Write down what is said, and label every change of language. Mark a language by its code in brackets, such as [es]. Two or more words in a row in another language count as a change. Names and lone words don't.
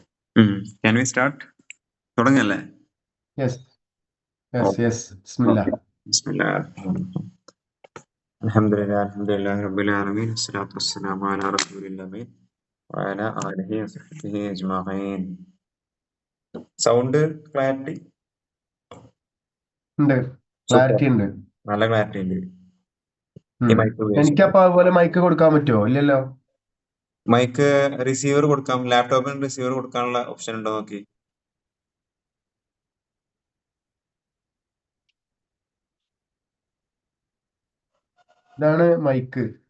[en] Can we start? തുടങ്ങല്ലേ? Yes, [ar] Bismillah. بسم الله الرحمن الرحيم. الحمد لله رب العالمين. والصلاة والسلام على رسول الله وعلى آله وصحبه أجمعين. [en] Sound clarity? [ml] ഉണ്ട് ക്ലാരിറ്റി ഉണ്ട്. നല്ല ക്ലാരിറ്റി ഉണ്ട്. ഈ മൈക്ക് എനിക്കപ്പോ അതുപോലെ മൈക്ക് കൊടുക്കാൻ പറ്റുമോ? ഇല്ലല്ലോ. [en] mic receiver [ml] കൊടുക്കാം. ലാപ്ടോപ്പിന് റിസീവർ കൊടുക്കാനുള്ള ഓപ്ഷൻ ഉണ്ടോ നോക്കി. ഇതാണ് മൈക്ക്.